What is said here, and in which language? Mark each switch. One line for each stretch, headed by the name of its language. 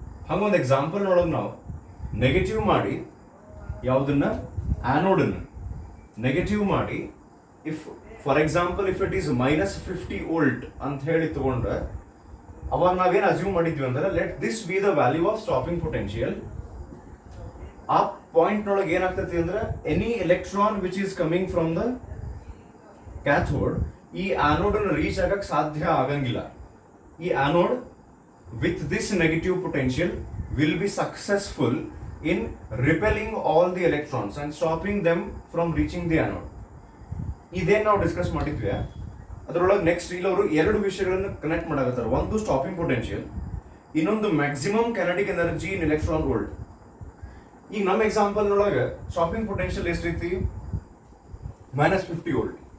Kannada: ಹಂಗೊಂದು example ಒಳಗೆ ನಾವು negative ಮಾಡಿ ಯಾವುದನ್ನ ಆ್ಯನೋಡನ್ನು ನೆಗೆಟಿವ್ ಮಾಡಿ
English: if for example if it is -50 volt
Kannada: ಅಂತ ಹೇಳಿ ತಗೊಂಡ್ರೆ ಅವಾಗ ನಾವೇನು ಅಸ್ಯೂಮ್ ಮಾಡಿದ್ವಿ ಅಂದ್ರೆ
English: Let this be the value of stopping potential.
Kannada: ಆ ಪಾಯಿಂಟ್ನೊಳಗೆ ಏನಾಗ್ತೈತಿ ಅಂದ್ರೆ
English: any electron which is coming from the cathode
Kannada: ಈ ಆ್ಯನೋಡನ್ನು ರೀಚ್ ಆಗಕ್ಕೆ ಸಾಧ್ಯ ಆಗಂಗಿಲ್ಲ.
English: ಈ anode with this negative potential will be successful in repelling all the electrons and stopping them from reaching the anode.
Kannada: ಇದೇನು ನಾವು ಡಿಸ್ಕಸ್ ಮಾಡಿದ್ವಿ. ಅದರೊಳಗೆ ನೆಕ್ಸ್ಟ್ ಇಲ್ಲವರು 2 ವಿಷಯಗಳನ್ನು ಕನೆಕ್ಟ್ ಮಾಡಾಕತ್ತಾರೆ. ಒಂದು ಸ್ಟಾಪಿಂಗ್ ಪೊಟೆನ್ಷಿಯಲ್, ಇನ್ನೊಂದು ಮ್ಯಾಕ್ಸಿಮಮ್ ಕೈನೆಟಿಕ್ ಎನರ್ಜಿ ಇನ್ ಎಲೆಕ್ಟ್ರಾನ್ ವೋಲ್ಟ್. ಈಗ ನಮ್ಮ ಎಕ್ಸಾಂಪಲ್ನೊಳಗೆ ಸ್ಟಾಪಿಂಗ್ ಪೊಟೆನ್ಷಿಯಲ್ ಎಷ್ಟೈತಿ? -50 ವೋಲ್ಟ್.